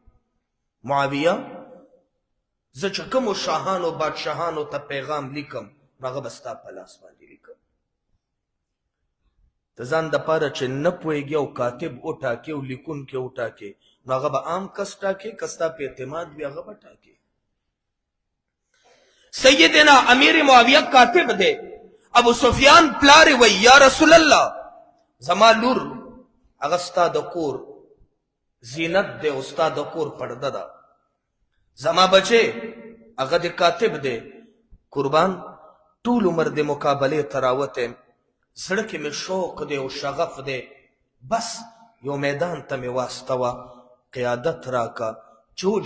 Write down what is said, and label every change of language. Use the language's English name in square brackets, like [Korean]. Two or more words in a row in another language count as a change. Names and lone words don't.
[Pashto] معاویه زه چې کومو شاهانو بادشاهانو ته پیغام لیکم نو هغه به ستا په لاس باندې لیکم. ته ځان دپاره چې نه پوهېږي او کاتب وټاکې او لیکونکی وټاکې، نو هغه به عام کس ټاکې، که ستا په اعتماد وي هغه به ټاکې. سیدنا امیر معاویہ کاتب دے. ابو سفیان پلار وی [Arabic] یا رسول اللہ [Pashto] زما لور هغه ستا د کور زینت دے، ستا د کور پرده ده، زما بچے هغه د کاتب دے، قربان ټول عمر د مقابلې تراوته زړه کې مې شوق دی او شغف دی، بس یو میدان ته مې واستوه، قیادت راکا چې